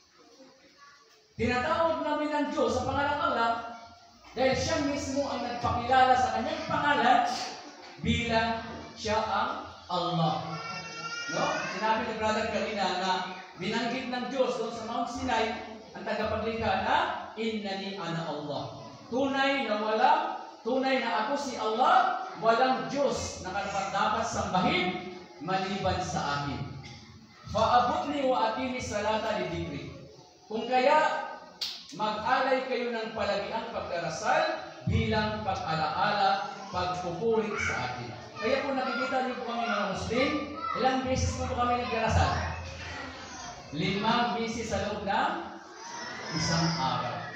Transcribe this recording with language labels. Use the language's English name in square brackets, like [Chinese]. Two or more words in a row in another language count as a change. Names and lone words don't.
[Filipino] Tinatawag namin ng Diyos sa pangalang Allah Dahil siya mismo ang nagpakilala sa kanyang pangalan bilang siya ang Allah. No? Sinabi ni Brother kanina na binanggit ng Diyos doon sa Mount Sinai ang tagapaglikha na [Arabic] إنني أنا الله. [Filipino] Tunay na ako si Allah, walang Diyos na dapat sambahin maliban sa akin. [Arabic] فاعبدني وأقم الصلاة لذكري. [Filipino] Kung kaya mag-alay kayo ng palagiang pagdarasal bilang pag-alaala, pagpupuri sa akin. Kaya po nakikita niyo po kami mga Muslim, ilang beses po kami nagdarasal? 5 beses sa loob ng isang araw.